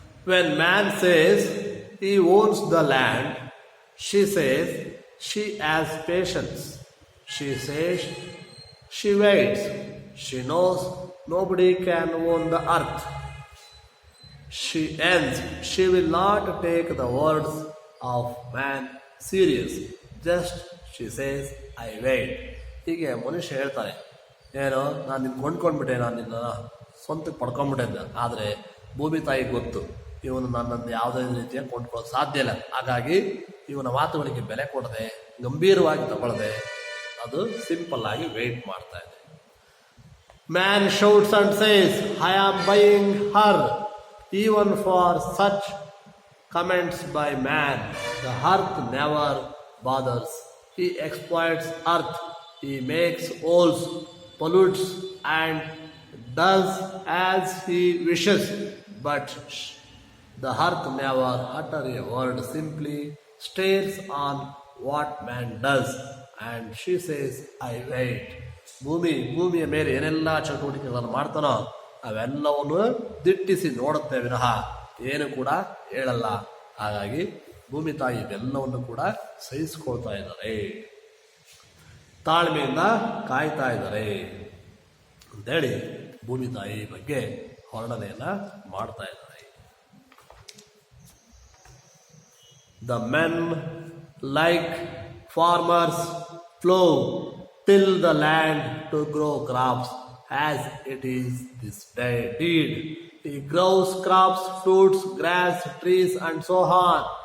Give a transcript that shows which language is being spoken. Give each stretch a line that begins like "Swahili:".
English: When man says he owns the land, she says she has patience. She says she waits. She knows nobody can own the earth. She ends. She will not take the words of man serious. Just she says, I wait.
Kannada: ಹೀಗೆ ಮನುಷ್ಯ ಹೇಳ್ತಾರೆ, ಏನೋ ನಾನು ನಿನ್ನ ಕೊಂಡ್ಕೊಂಡ್ಬಿಟ್ಟೆ, ನಾನು ನಿನ್ನ ಸ್ವಂತಕ್ಕೆ ಪಡ್ಕೊಂಡ್ಬಿಟ್ಟೆ ಅಂತ. ಆದರೆ ಭೂಮಿ ತಾಯಿಗೆ ಗೊತ್ತು, ಇವನು ನನ್ನನ್ನು ಯಾವುದೇ ರೀತಿಯಾಗಿ ಕೊಂಡ್ಕೊಳ್ಳೋಕೆ ಸಾಧ್ಯ ಇಲ್ಲ. ಹಾಗಾಗಿ ಇವನ ಮಾತುಗಳಿಗೆ ಬೆಲೆ ಕೊಡದೆ, ಗಂಭೀರವಾಗಿ ತಗೊಳ್ಳದೆ, ಅದು ಸಿಂಪಲ್ ಆಗಿ ವೇಟ್ ಮಾಡ್ತಾ ಇದೆ.
English: Man shouts and says I am buying her. Even for such comments by man the earth never bothers. He exploits earth. He makes holes, pollutes and does as he wishes. But the earth never utters a word, simply stares on what man does, and she says, I wait.
Kannada: ಭೂಮಿಯ ಮೇಲೆ ಏನೆಲ್ಲ ಚಟುವಟಿಕೆಗಳನ್ನು ಮಾಡ್ತಾನೋ ಅವೆಲ್ಲವನ್ನು ದಿಟ್ಟಿಸಿ ನೋಡುತ್ತೆ ವಿನಃ ಏನು ಕೂಡ ಹೇಳಲ್ಲ. ಹಾಗಾಗಿ ಭೂಮಿ ತಾಯಿ ಇವೆಲ್ಲವನ್ನು ಕೂಡ ಸಹಿಸ್ಕೊಳ್ತಾ ಇದ್ದಾರೆ, ತಾಳ್ಮೆಯಿಂದ ಕಾಯ್ತಾ ಇದ್ದಾರೆ ಅಂತೇಳಿ ಭೂಮಿ ತಾಯಿ ಬಗ್ಗೆ ವರ್ಣನೆಯನ್ನ ಮಾಡ್ತಾ ಇದ್ದಾರೆ.
English: The men, like farmers, plow till the land to grow crops, as it is this deed. He grows crops, fruits, grass, trees, and so on.